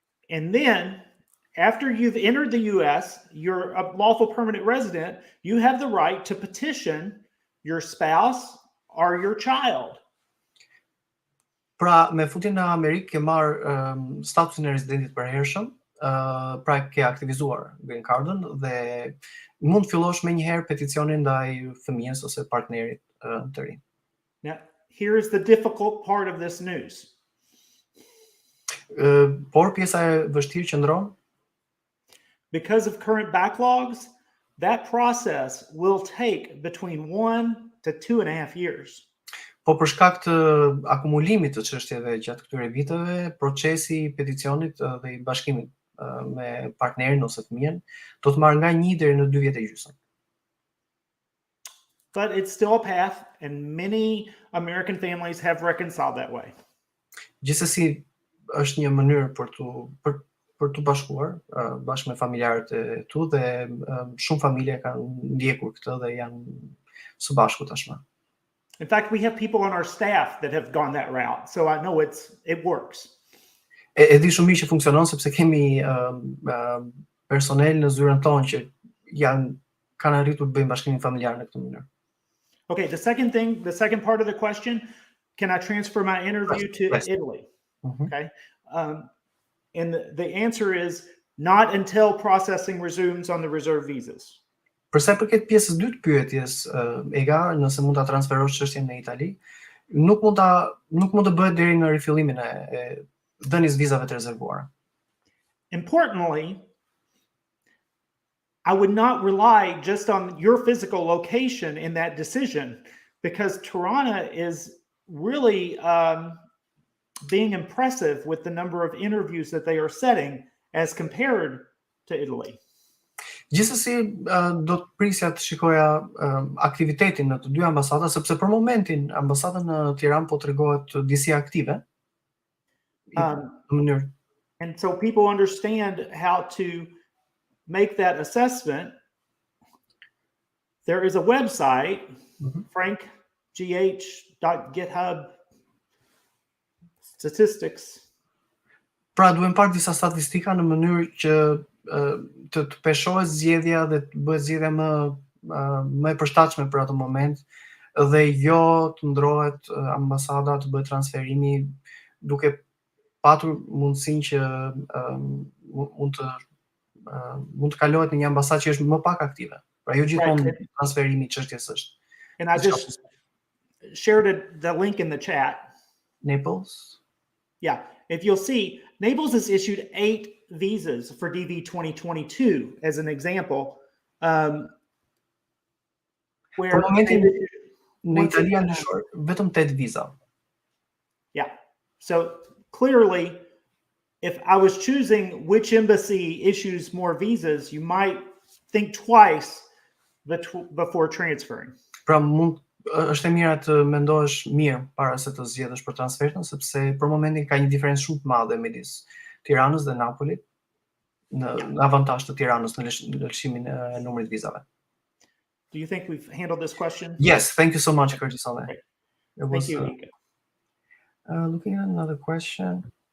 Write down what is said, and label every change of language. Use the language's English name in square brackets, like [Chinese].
[English] And then after you've entered the US, you're a lawful permanent resident, you have the right to petition your spouse or your child. [Albanian] Pra, me futjen në Amerikë ke marr statusin e rezidentit përhershëm, pra ke aktivizuar green cardën dhe mund fillosh menjëherë peticionin ndaj fëmijës ose partnerit të ri. [English] Now, here is the difficult part of this news. [Albanian] Por pjesa e vështirë qëndron. [English] Because of current backlogs, that process will take between 1 to 2.5 years. [Albanian] Po për shkak të akumulimit të çështjeve gjatë këtyre viteve, procesi I peticionit dhe I bashkimit me partnerin ose fëmijën do të marrë nga 1 deri në 2 vjet e gjysmë. [English] But it's still a path, and many American families have reconciled that way. [Albanian] Gjithsesi është një mënyrë për të bashkuar bashkë me familjarët e tu dhe shumë familje kanë ndjekur këtë dhe janë së bashku tashmë. [English] In fact, we have people on our staff that have gone that route, so I know it works. [Albanian] E di shumë mirë që funksionon sepse kemi personel në zyrën tonë që kanë arritur të bëjnë bashkimin familjar në këtë mënyrë. [English] Okay, the second part of the question, can I transfer my interview to Italy? Okay. And the answer is not until processing resumes on the reserve visas. [Albanian] Përsa I përket pjesës së dytë pyetjes, Ega, nëse mund ta transferosh çështjen në Itali, nuk mund të bëhet deri në rifillimin e dhënies vizave të rezervuara. [English] Importantly, I would not rely just on your physical location in that decision, because Tirana is really being impressive with the number of interviews that they are setting as compared to Italy. [Albanian] Gjithsesi do të prisja të shikoja aktivitetin në të dy ambasada, sepse për momentin ambasada në Tiranë po tregohet disi aktive. Në mënyrë. [English] And so people understand how to make that assessment. There is a website, frankgh.github statistics. [Albanian] Pra duhem parë disa statistika në mënyrë që të peshohet zgjedhja dhe të bëhet zgjedhja më e përshtatshme për atë moment, dhe jo të ndrohet ambasada, të bëhet transferimi duke patur mundësinë që mund të kalohet në një ambasadë që është më pak aktive. Pra jo gjithmonë transferimi i çështjes është. [English] And I just shared the link in the chat. Naples? Yeah, if you'll see, Naples has issued 8 visas for DV 2022 as an example. Where [Albanian] në Itali janë lëshuar vetëm 8 viza. [English] Yeah. So clearly, if I was choosing which embassy issues more visas, you might think twice before transferring. [Albanian] Pra është e mira të mendosh mirë para se të zgjedhësh për transferin, sepse për momentin ka një diferencë shumë të madhe midis Tiranës dhe Napolit, në avantazh të Tiranës në lëshimin e numrit vizave. [English] Do you think we've handled this question? Yes, thank you so much, Curtis, on that. Thank you, Nika. Looking at another question.